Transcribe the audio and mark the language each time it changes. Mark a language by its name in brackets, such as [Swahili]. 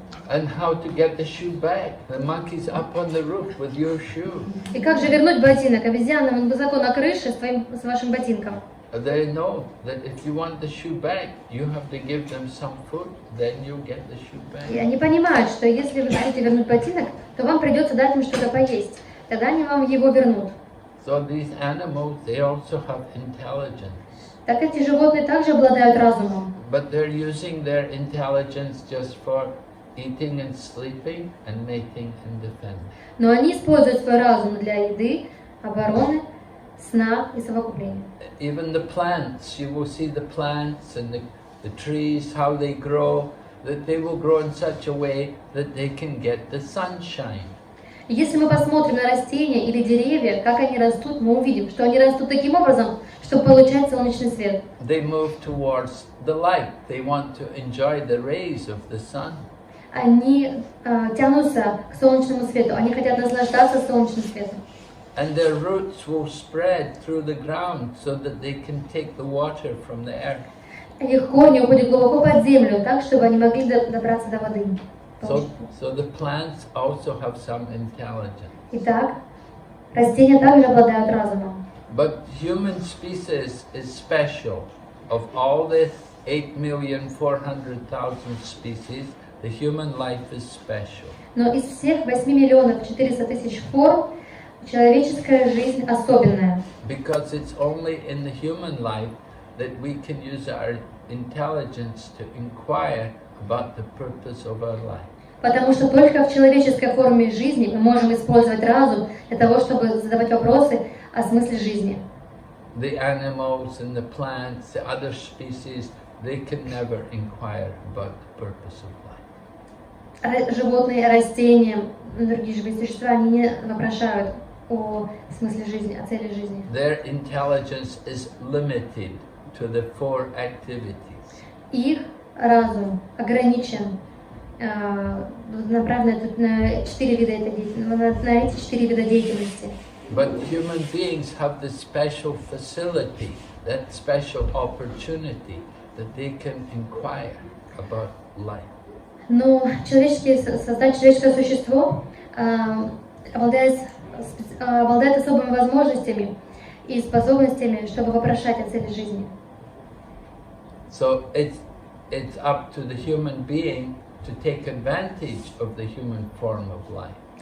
[English] And how to get the shoe back? The monkey's up on the roof with your shoe. [Russian] И как же вернуть ботинок? Обезьяна высоко на крыше с вашим ботинком. [English] They know that if you want the shoe back, you have to give them some food, then you get the shoe back. [Russian] И они понимают, что если вы хотите вернуть ботинок, то вам придется дать им что-то поесть. Тогда они вам его вернут. [English] So these animals, they also have intelligence. [Russian] Так эти животные также обладают разумом. [English] But they're using their intelligence just for eating and sleeping and mating and defending. [Russian] Но они используют свой разум для еды, обороны, сна и совокупления. [English] Even the plants, you will see the plants and the trees, how they grow, that they will grow in such a way that they can get the sunshine. [Russian] Если мы посмотрим на растения или деревья, как они растут, мы увидим, что они растут таким образом, чтобы получать солнечный свет. [English] They move towards the light. They want to enjoy the rays of the sun. [Russian] Они тянутся к солнечному свету, они хотят наслаждаться солнечным светом. [English] And their roots will spread through the ground so that they can take the water from the earth. [Russian] Их корни уходят глубоко под землю, так, чтобы они могли добраться до воды. [English] So the plants also have some intelligence. [Russian] Итак, растения также обладают разумом. [English] But human species is special. Of all the 8,400,000 species, the human life is special. [Russian] Но из всех 8 миллионов 400 тысяч форм Человеческая жизнь особенная, [English] because it's only in the human life that we can use our intelligence to inquire about the purpose of our life. [Russian] потому что только в человеческой форме жизни мы можем использовать разум для того, чтобы задавать вопросы о смысле жизни. [English] The animals and the plants, the other species, they can never inquire about the purpose of life. [Russian] Животные, растения, другие живые существа, они не вопрошают о смысле жизни, о цели жизни. [English] Their intelligence is limited to the 4 activities. [Russian] Их разум ограничен, направлен на 4 вида этой деятельности, на эти 4 вида деятельности. [English] But human beings have the special facility, that special opportunity that they can inquire about life. [Russian] Но создать человеческое существо обладает особыми возможностями и способностями, чтобы вопрошать о цели жизни. [English] So it's up to the human being to take advantage of the human form of life.